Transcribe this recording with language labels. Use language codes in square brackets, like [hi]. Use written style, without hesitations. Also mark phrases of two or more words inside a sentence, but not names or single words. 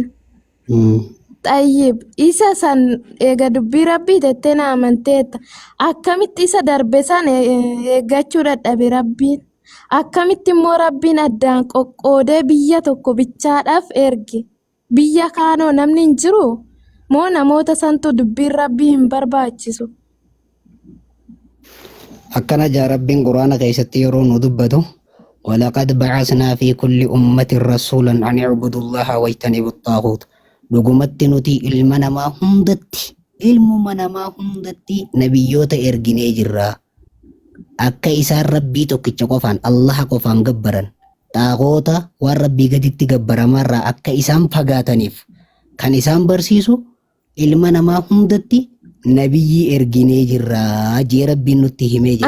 [om] Xayyib isa san eega dubbii rabbii jettee na amanteetta akkamitti isa darbe san eeggachuu dadhabe rabbiin akkamitti immoo rabbiin addaan qoqqoodee biyya tokko bichaadhaaf erge biyya kaanoo namni hin jiru moo namoota santu dubbiin rabbii hin barbaachisu. akkana jaa rabbiin Quraana keessatti yeroo nu dubbatu [ar] ولقد بعثنا في كل أمة رسولا أن يعبدوا الله واجتنبوا الطاغوت [om] dhugumatti nuti ilma namaa hundatti nabiyyoota erginee jirra akka isaan rabbii tokkicha qofaan Allah qofaan gabbaran xaagoota waan rabbii gaditti gabbaramarraa akka isaan fagaataniif kan isaan barsiisu ilma namaa hundatti nabiyyii erginee jirra jee rabbiin nutti himee jira.